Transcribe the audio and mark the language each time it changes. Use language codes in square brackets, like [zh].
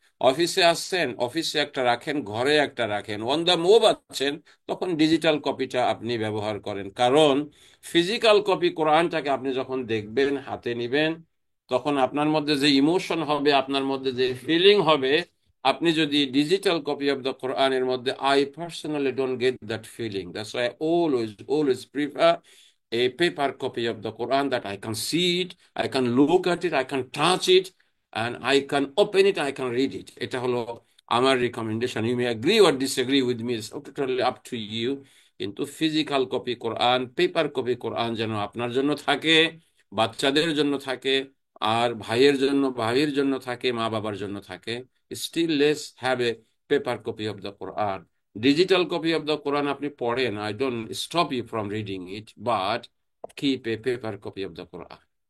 [bn] অফিসে আসছেন, অফিসে একটা রাখেন, ঘরে একটা রাখেন, [en] on the move [bn] আছেন, তখন ডিজিটাল কপিটা আপনি ব্যবহার করেন। কারণ ফিজিক্যাল কপি কোরআনটাকে আপনি যখন দেখবেন, হাতে নিবেন, তখন আপনার মধ্যে যে ইমোশন হবে, আপনার মধ্যে যে ফিলিং হবে, আপনি যদি ডিজিটাল কপি অফ দ্য কোরআনের মধ্যে, [en] I personally don't get that feeling. That's why always prefer a paper copy of the Quran, that I can see it, I can look at it, I can touch it, and I can open it, I can read it. [bn] এটা হলো আমার recommendation. [en] You may agree or disagree with me, it's totally up to you. [bn] কিন্তু physical copy কোরআন, paper copy কোরআন যেন আপনার জন্য থাকে, বাচ্চাদের জন্য থাকে, আর ভাইয়ের জন্য, ভাইয়ের জন্য থাকে, মা বাবার জন্য থাকে। [en] Still less have a paper copy of the Quran. Digital copy of the Quran [bn] আপনি পড়েন, [en] I don't stop you from reading it, but keep a paper copy of the Quran.